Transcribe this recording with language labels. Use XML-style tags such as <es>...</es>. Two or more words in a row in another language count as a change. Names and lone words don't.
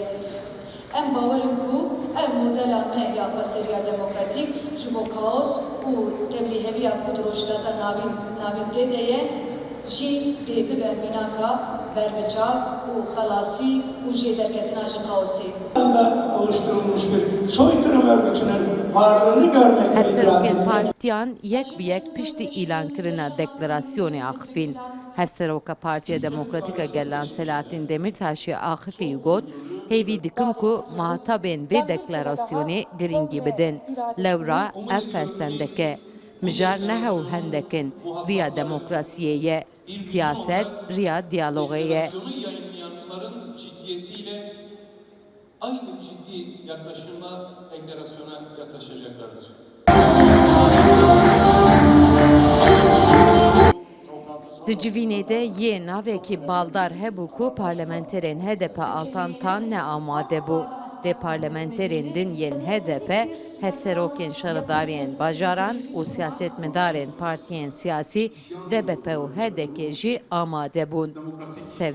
<ku>Em bawerin ku ev modela me ya Xweseriya Demokratîk ji bo kaos û tevlîheviya ku di rojhilata navîn tê de ye jî dê bibe mînaka berbiçav û xelasî û jê derketina ji kaosê.</ku> <tr>Oluşturulmuş bir soykırım örgütünün varlığını görmekle</tr> <ku>Hevserokên partiyan yek bi yek piştî îlankirina deklarasyonê axivîn. Hevseroka Partiya Demokratîk a Gelan Selahattin Demirtaşê axivî got, hêvî dikim ku muhatabên vê deklarasyonê giringî bidin. Lewra ev fersendeke. Mijar nehew hendekin, riya demokrasiyê ye. Siyaset riya diyalogê ye.</ku> <tr>Yayınlayanların ciddiyetiyle aynı ciddi yaklaşımla deklarasyona yaklaşacaklardır.</tr> <ku>Di civînê de yê navekî baldar hebû ku parlamenterên HDP altan tan ne amade bû. Dê parlamenterên din yên HDP, hevserokên şaredariyên bajaran û siyasetmedarên partiyên siyasî DBP û HDP jî amade bûn.</ku>